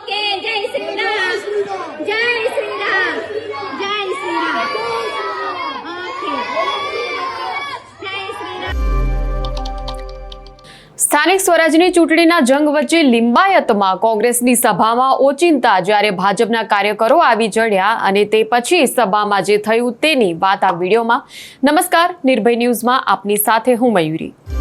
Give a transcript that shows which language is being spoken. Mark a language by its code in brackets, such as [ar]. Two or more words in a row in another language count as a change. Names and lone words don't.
[hi] जय श्री राम, जय श्री राम, जय श्री राम। ओके, जय श्री राम। [gu] સ્થાનિક સ્વરાજની ચૂંટણીના જંગ વચ્ચે લિંબાયતમાં કોંગ્રેસની સભામાં ઓચિંતા જ્યારે ભાજપના કાર્યકરો આવી ચડ્યા અને તે પછી સભામાં જે થયું તેની વાત આ વિડીયોમાં। નમસ્કાર, નિર્ભય ન્યૂઝમાં આપની સાથે હું મયુરી।